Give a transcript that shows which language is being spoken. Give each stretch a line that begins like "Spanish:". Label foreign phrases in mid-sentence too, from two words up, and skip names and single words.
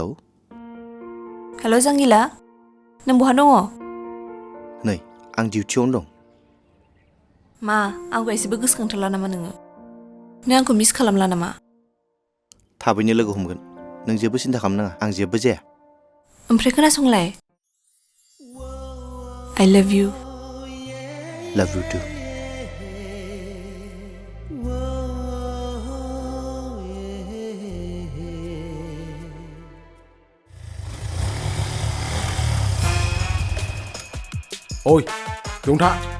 Bodo: हेल' जांगिला नों बहा दङ नै आं डिउटियावनो दं मा आंखौ एसेबो गोसोखांथारला नामा नोङो नों आंखौ मिस खालामला नामा थाबैनो लोगो हमगोन नों जेबो सिन्था खालामनाङा आं जेबो जाया ओमफ्राय खोनासंलाय
English: I love you love you too
Bodo: ओइ दंथा